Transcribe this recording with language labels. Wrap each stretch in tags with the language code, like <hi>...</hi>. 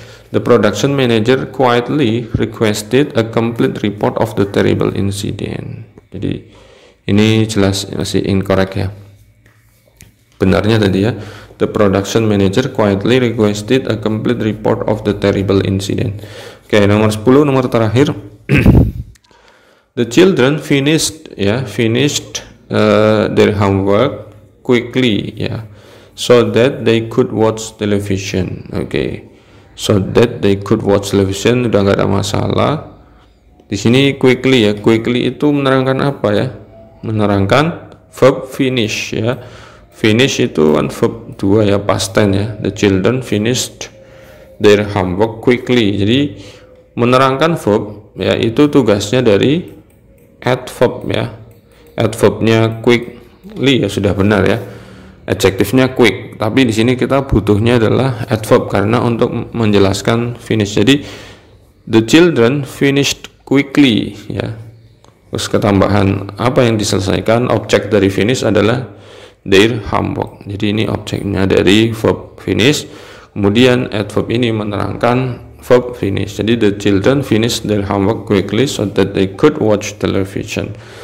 <en>The production manager quietly requested a complete report of the terrible incident.</en> <id>Jadi ini jelas masih incorrect ya. Benarnya tadi</id> <en>ya, the production manager quietly requested a complete report of the terrible incident. Oke,</en> <id>nomor 10, nomor terakhir.</id> <en>The children finished their homework quickly so that they could watch television. Oke. So that they could watch television,</en> <id>udah nggak ada masalah. Di sini quickly ya, quickly itu menerangkan apa ya? Menerangkan verb finish ya. Finish itu kan verb 2 ya, past tense ya.</id> <en>The children finished their homework quickly.</en> <id>Jadi menerangkan verb ya, itu tugasnya dari adverb ya. Adverbnya quickly ya sudah benar ya. Adjektifnya quick, tapi di sini kita butuhnya adalah adverb karena untuk menjelaskan finish. Jadi</id> <en>the children finished quickly ya.</en> <id>Terus ketambahan apa yang diselesaikan, objek dari finish adalah their homework. Jadi ini objeknya dari verb finish. Kemudian adverb ini menerangkan verb finish. Jadi</id> <en>the children finished their homework quickly so that they could watch television.</en>